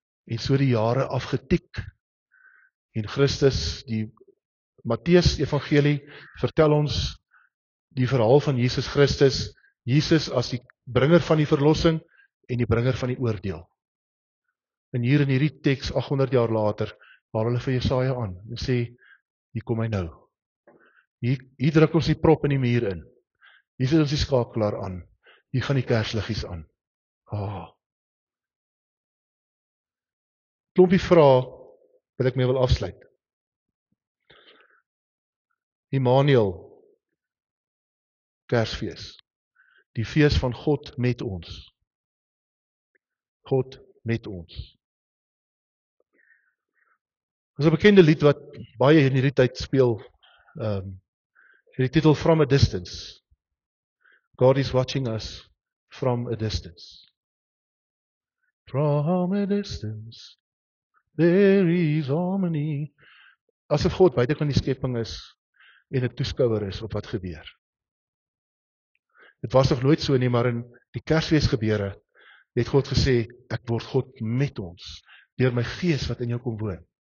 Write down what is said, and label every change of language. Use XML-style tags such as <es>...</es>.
<af>En so die jare afgetik. En Christus, die Matteus evangelie, vertel ons die verhaal van Jesus Christus, Jesus as die bringer van die verlossing en die bringer van die oordeel. En hier in hierdie teks, 800 jaar later, haal hulle vir Jesaja aan en sê, hier kom hy nou. Hier druk ons die prop in die muur in. Hier sit ons die skakelaar aan. Hier gaan die kersliggies aan. Klompie vrae wil ek mee wil afsluit. Immanuel, Kersfees, die fees van God met ons. God met ons. Dit is 'n bekende lied wat baie in hierdie tyd speel. Die titel From a Distance.</af> <en>God is watching us from a distance. From a distance, there is harmony.</en> <af>Asof God buite kan die skepping is en 'n toeskouer is op wat gebeur. Dit was nog nooit so nie, maar in die Kersfees gebeure het God gesê, ek word God met ons, deur my gees wat in jou kom woon.</af>